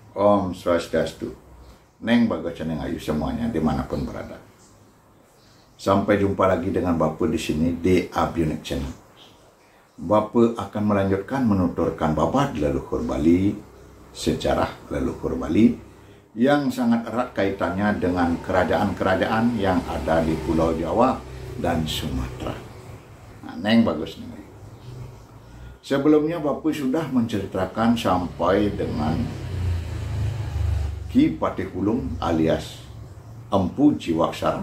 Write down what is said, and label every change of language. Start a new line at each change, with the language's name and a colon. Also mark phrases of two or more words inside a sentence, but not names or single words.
Balinese: Om Swastiastu.
Indonesian: Neng Bagus Neng Ayu semuanya dimanapun berada. Sampai jumpa lagi dengan Bapak di sini di Abiunik Channel. Bapak akan melanjutkan menuturkan babad leluhur Bali, sejarah leluhur Bali yang sangat erat kaitannya dengan kerajaan-kerajaan yang ada di Pulau Jawa dan Sumatera. Nah, Neng Bagus Neng Ayu. Sebelumnya Bapak sudah menceritakan sampai dengan Ki Patihulung alias Empu Jiwaksara.